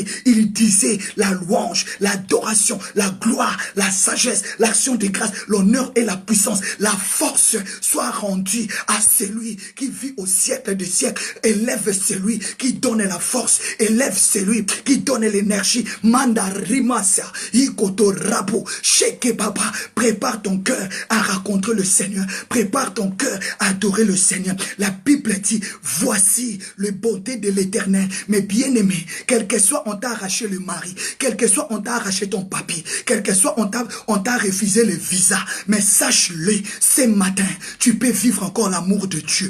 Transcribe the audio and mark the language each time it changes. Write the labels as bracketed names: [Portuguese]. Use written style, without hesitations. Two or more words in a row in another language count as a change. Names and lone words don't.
[French] Ils disaient la louange, l'adoration, la gloire, la sagesse, l'action de grâce, l'honneur et la puissance, la force soit rendue à celui qui vit au siècle des siècles. Élève celui qui donne la force. Élève celui qui donne l'énergie. Manda rimasa, ikoto rabo, sheke baba. Prépare ton cœur à rencontrer le Seigneur. Prépare ton cœur à adorer le Seigneur. La Bible dit, voici le bonté de l'Éternel. Mais bien aimé, quel que soit on t'a arraché le mari, quel que soit on t'a arraché ton papier, quel que soit on t'a refusé le visa, mais sache-le, ce matin, tu peux vivre encore l'amour de Dieu.